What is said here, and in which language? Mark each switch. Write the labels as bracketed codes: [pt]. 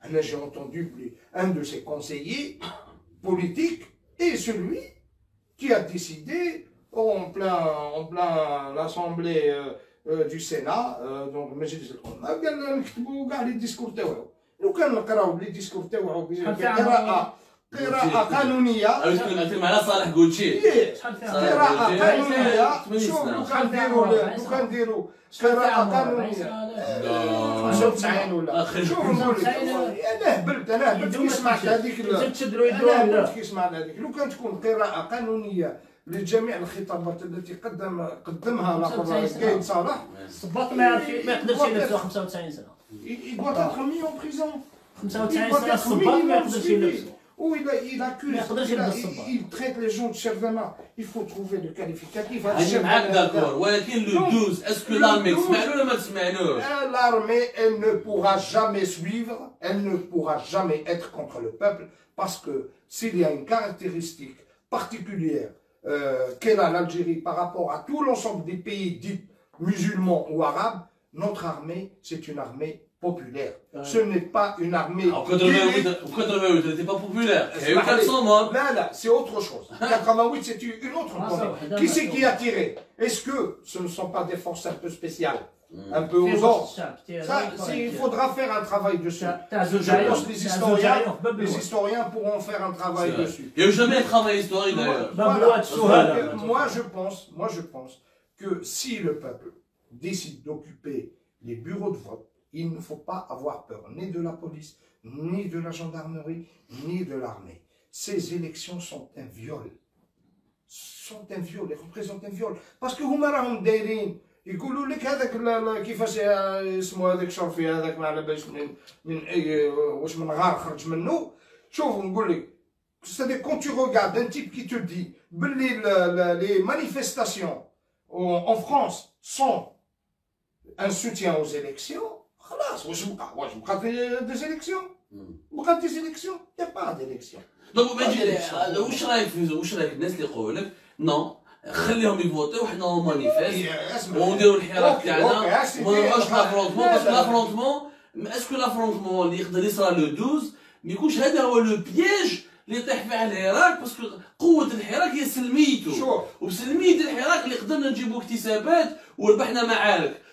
[fr] J'ai entendu un de ses conseillers politiques et celui qui a décidé en plein l'Assemblée du Sénat, donc [ar] المجلس الأمة قال نكتبوا كاع لي ديسكور تاعو لو كان نقراو لي ديسكور تاعو قراءة قانونية كنت مع صالح قوتشي قراءة قانونية شوف لو كان نديرو قراءة قانونية 95 ولا شوف نقول لك انا هبلت كي سمعت هذيك كي سمعت هذيك لو كان تكون قراءة قانونية لجميع الخطابات التي قدمها قايد صالح الصباط ما يقدرش يلبسوا 95 سنه [fr] il doit être mis en prison [ar] 95 سنه الصباط ما يقدرش يلبسوا [fr] Ou il accuse, il traite les gens de Cherdana. Il faut trouver le qualificatif. ولكن le 12, est-ce que l'armée [ar] تسمع ولا ما تسمعلوش؟ [fr] L'armée, elle ne pourra jamais suivre, elle ne pourra jamais être contre le peuple, parce que s'il y a une caractéristique particulière qu'elle a l'Algérie par rapport à tout l'ensemble des pays dits musulmans ou arabes, notre armée, c'est une armée populaire. Ce n'est pas une armée... En 88, elle n'était pas populaire. Il y a eu 400 morts. Là, c'est autre chose. 88, c'est une autre chose. Qui c'est qui a tiré? Est-ce que ce ne sont pas des forces un peu spéciales? Un peu aux ordres? Il faudra faire un travail dessus. Je pense que les historiens pourront faire un travail dessus. Il n'y a jamais un travail historique d'ailleurs. Moi, je pense que si le peuple décide d'occuper les bureaux de vote, il ne faut pas avoir peur, ni de la police, ni de la gendarmerie, ni de l'armée. Ces élections sont un viol. Elles représentent un viol. [ar] Parce que هما راهم دايرين يقولوا لك هذاك كيفاش اسمه هذاك شرفي هذاك ما على باليش من اي واش من غار خرج منه. شوف نقول لك [fr] c'est-à-dire quand tu regardes un type qui te dit les manifestations en France sont un soutien aux élections. [ar] خلاص واش بقى [fr] des élections بقى des élections il n'y a pas d'élections. [ar] دونك واش رايك الناس اللي يقولوا لك نو خليهم يفوتوا وحنا مانيفيست ونديروا الحراك تاعنا وما نبقاوش لافرونتمون باسكو لافرونتمون اسكو لافرونتمون اللي يقدر يصرى لو 12 ما يكونش هذا هو لو بييج اللي يطيح فيه الحراك باسكو قوة الحراك هي سلميته وبسلمية الحراك اللي قدرنا نجيبوا اكتسابات وربحنا معارك.